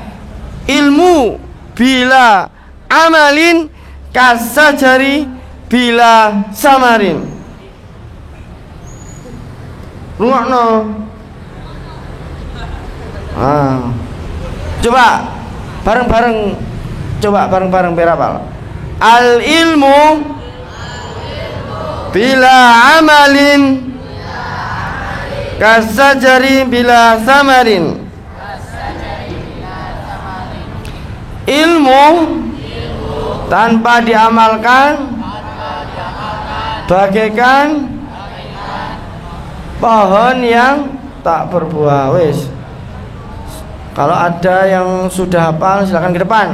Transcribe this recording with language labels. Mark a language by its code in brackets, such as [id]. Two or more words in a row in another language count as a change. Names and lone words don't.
[ar] علم بلا عمل كالشجر بلا ثمر. [jv] Rungokno. [id] Coba bareng-bareng berapal. [ar] العلم بلا عمل كالشجر بلا ثمر. [id] Ilmu tanpa diamalkan bagaikan pohon yang tak berbuah. Wes, kalau ada yang sudah hafal silakan ke depan.